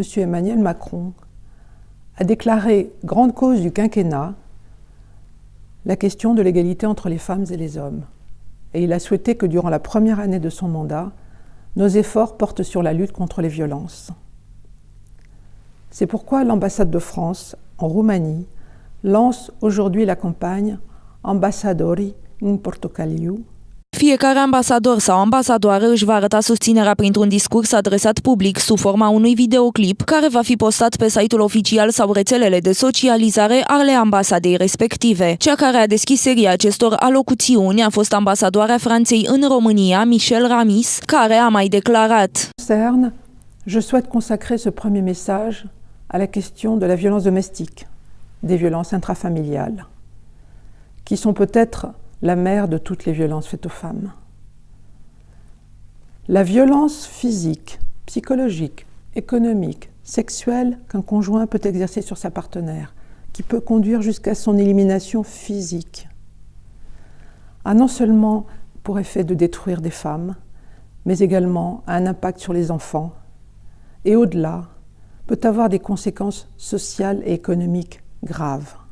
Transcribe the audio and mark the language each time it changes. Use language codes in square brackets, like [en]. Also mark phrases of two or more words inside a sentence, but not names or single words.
[fr] Emmanuel Macron, a déclaré grande cause du quinquennat la question de l'égalité entre les femmes et les hommes. Et il a souhaité que durant la première année de son mandat, nos efforts portent sur la lutte contre les violences. C'est pourquoi l'ambassade de France en Roumanie lance aujourd'hui la campagne Ambasadori în Portocaliu. [ro] Fiecare ambasador sau ambasadoară își va arăta susținerea printr-un discurs adresat public sub forma unui videoclip care va fi postat pe site-ul oficial sau rețelele de socializare ale ambasadei respective. Cea care a deschis seria acestor alocuțiuni a fost ambasadoarea Franței în România, Michelle Ramis, care a mai declarat: [fr] Je souhaite consacrer ce premier message à la question de la violence domestique, des violences intrafamiliales, qui sont peut-être la mère de toutes les violences faites aux femmes. La violence physique, psychologique, économique, sexuelle qu'un conjoint peut exercer sur sa partenaire, qui peut conduire jusqu'à son élimination physique, a non seulement pour effet de détruire des femmes, mais également a un impact sur les enfants et au-delà, peut avoir des conséquences sociales et économiques graves.